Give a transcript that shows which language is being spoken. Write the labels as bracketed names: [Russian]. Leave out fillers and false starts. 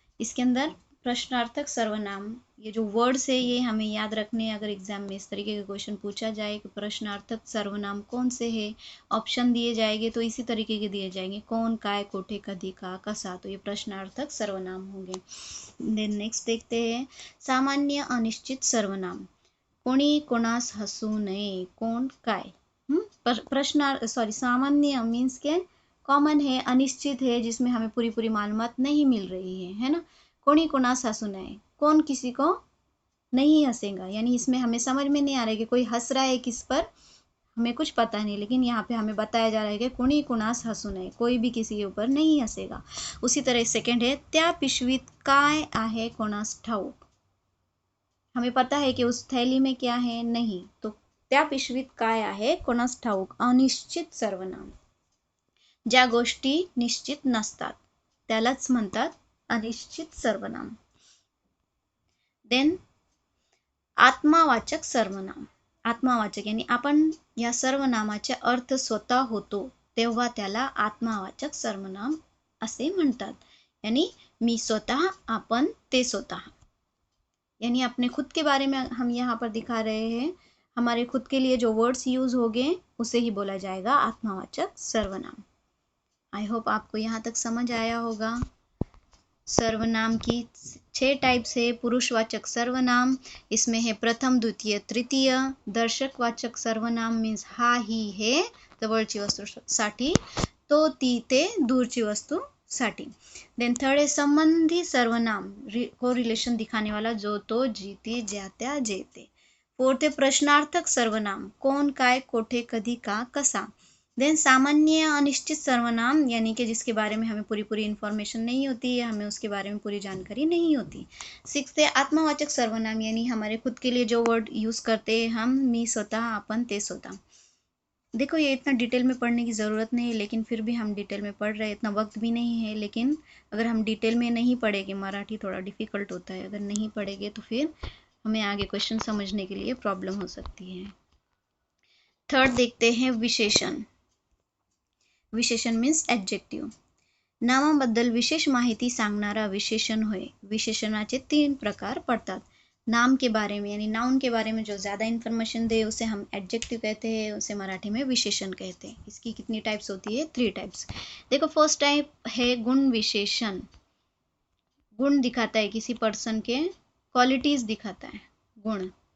[Hindi] इसके अंदर प्रश्नार्थक सर्वनाम, ये जो वर्ड्स है ये हमें याद रखने, अगर एग्जाम में इस तरीके का क्वेश्चन पूछा जाए कि प्रश्नार्थक सर्वनाम कौन से है, ऑप्शन दिए जाएंगे तो इसी तरीके के दिए जाएंगे, कौन, काय, कोठे, कधी, का, कसा, तो ये प्रश्नार्थक सर्वनाम होंगे। देन नेक्स्ट देखते हैं सामान्य अनिश्चित सर्वनाम। [Marathi] कोणी कोणास हसू नये, कोण, काय। [Hindi] प्रश्न सॉरी सामान्य मीन्स के कॉमन है, अनिश्चित है जिसमें हमें पूरी पूरी मालूमात नहीं मिल रही है ना। [Marathi] कोणी कोणास हसू नये, [Hindi] कौन किसी को नहीं हंसेगा, यानी इसमें हमें समझ में नहीं आ रहा है कि कोई हंस रहा है किस पर, हमें कुछ पता नहीं, लेकिन यहाँ पे हमें बताया जा रहा है कि कोणी कोणास हसू नये, कोई भी किसी के ऊपर नहीं हंसेगा। उसी तरह सेकंड है [Marathi] त्या पिशवीत काय आहे कोणास ठाऊक। [Hindi] हमें पता है कि उस थैली में क्या है, नहीं, तो [Marathi] त्या पिशवीत काय आहे कोणास ठाऊक, [Hindi] अनिश्चित सर्वनाम। [Marathi] ज्या गोष्टी निश्चित नसतात त्यालाच म्हणतात अनिश्चित सर्वनाम। [Hindi] देन [Marathi] आत्मावाचक सर्वनाम। आत्मावाचक यानी आपण या सर्वनामाचे अर्थ स्वतः होतो तेव्हा त्याला आत्मावाचक सर्वनाम असे म्हणतात। [Hindi] यानी मी स्वतः, आपण, ते स्वतः, यानी अपने खुद के बारे में हम यहाँ पर दिखा रहे हैं, हमारे खुद के लिए जो वर्ड्स यूज हो गए उसे ही बोला जाएगा आत्मावाचक सर्वनाम। आई होप आपको यहाँ तक समझ आया होगा। सर्वनाम की 6 टाइप्स है। पुरुषवाचक सर्वनाम, इसमें है प्रथम, द्वितीय, तृतीय। [Marathi] दर्शकवाचक सर्वनाम मीन्स हा, ही, हे जवळची वस्तूसाठी, तो, ती, ते दूरची वस्तूसाठी। [Hindi] देन थर्ड है संबंधी सर्वनाम, को रिलेशन दिखाने वाला, जो तो जीती ज्यात्या जेते। फोर्थ है प्रश्नार्थक सर्वनाम, कौन, काय, कोठे, कधी, का, कसा। देन सामान्य अनिश्चित सर्वनाम, यानी कि जिसके बारे में हमें पूरी पूरी इंफॉर्मेशन नहीं होती है, हमें उसके बारे में पूरी जानकारी नहीं होती। सिक्स्थ है आत्मवाचक सर्वनाम, यानी हमारे खुद के लिए जो वर्ड यूज करते हैं हम, मी स्वतः, अपन, ते स्वतः। देखो ये इतना डिटेल में पढ़ने की ज़रूरत नहीं है, लेकिन फिर भी हम डिटेल में पढ़ रहे हैं, इतना वक्त भी नहीं है, लेकिन अगर हम डिटेल में नहीं पढ़ेंगे, मराठी थोड़ा डिफ़िकल्ट होता है, अगर नहीं पढ़ेंगे तो फिर हमें आगे क्वेश्चन समझने के लिए प्रॉब्लम हो सकती है। थर्ड देखते हैं विशेषण। विशेषण मीन्स ॲडजेक्टिव्ह। [Marathi] नामाबद्दल विशेष माहिती सांगणारा विशेषण होय। विशेषणाचे 3 प्रकार पड़तात। [Hindi] नाम के बारे में यानी नाउन के बारे में जो ज़्यादा इन्फॉर्मेशन दे उसे हम एडजेक्टिव कहते हैं, उसे मराठी में विशेषण कहते हैं। इसकी कितनी टाइप्स होती है? 3 टाइप्स। देखो फर्स्ट टाइप है गुण विशेषण। गुण दिखाता है किसी पर्सन के, क्वालिटीज दिखाता है गुण।